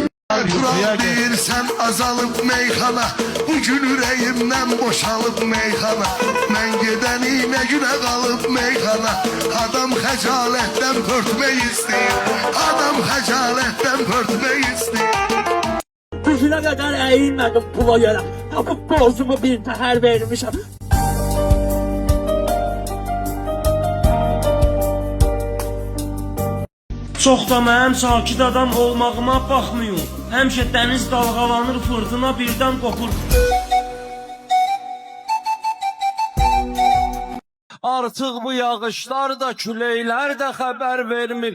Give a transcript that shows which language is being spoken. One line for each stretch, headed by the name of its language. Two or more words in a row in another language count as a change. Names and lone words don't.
Azerbaijani: Kural deyirsən azalıb meyxana, bugün ürəyimdən boşalıb meyxana. Mən gedənimə günə qalıb meyxana, adam xəcalətdən pörtmək istəyir, adam xəcalətdən pörtmək istəyir.
Turkish: Bugüne kadar eğilmedim pula göre.
Azerbaijani: Yapıp borcumu bir təhər vermişim. Çox da mənim sakit adam olmağıma baxmayın. Həmişə dəniz dalğalanır, fırtına birdən qopur. Artıq bu yağışlar da, küləklər də xəbər vermir.